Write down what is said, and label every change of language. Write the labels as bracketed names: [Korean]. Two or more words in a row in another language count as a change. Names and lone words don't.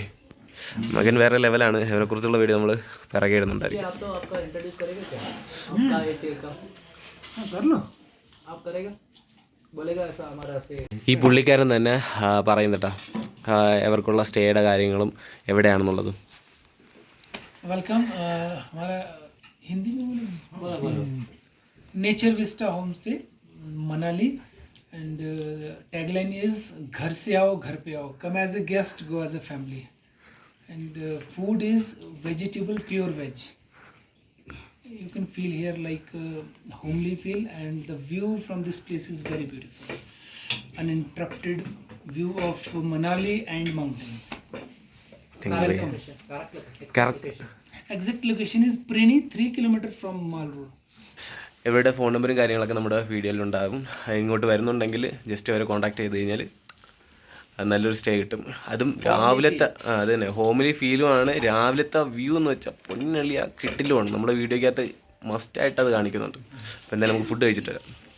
[Malayalam] മകൻ വേറെ ലെവലാണ്. ഇവരെക്കുറിച്ചുള്ള വീഡിയോ നമ്മൾ പിറകെ ഇടുന്നുണ്ടായിരിക്കും. ഈ പുള്ളിക്കാരൻ തന്നെ പറയുന്നേട്ടാ ഇവർക്കുള്ള സ്റ്റേയുടെ കാര്യങ്ങളും എവിടെയാണെന്നുള്ളതും. [Hindi] वेलकम हमारा हिंदी में नेचर विस्टा होम स्टे मनाली [English] And tagline is [Hindi] घर से आओ घर पे आओ. [English] Come as a guest, go as a family. And food is vegetable, pure veg. You can feel here like homely feel, and the view from this place is very beautiful. Uninterrupted view of Manali and mountains. Welcome. Exact location is Preni, 3 kilometers from Mall Road. [Malayalam] ഇവരുടെ ഫോൺ നമ്പറും കാര്യങ്ങളൊക്കെ നമ്മുടെ വീഡിയോയിലുണ്ടാകും. ഇങ്ങോട്ട് വരുന്നുണ്ടെങ്കിൽ ജസ്റ്റ് അവരെ കോൺടാക്ട് ചെയ്ത് കഴിഞ്ഞാൽ നല്ലൊരു സ്റ്റേ കിട്ടും. അതും രാവിലത്തെ അത് തന്നെ ഹോംലി ഫീലുമാണ്. രാവിലത്തെ വ്യൂ എന്ന് വെച്ചാൽ പൊന്നളിയ കിട്ടിലുമാണ്. നമ്മുടെ വീഡിയോക്കകത്ത് മസ്റ്റായിട്ട് അത് കാണിക്കുന്നുണ്ട്. അപ്പോൾ എന്തായാലും നമുക്ക് ഫുഡ് കഴിച്ചിട്ട് വരാം.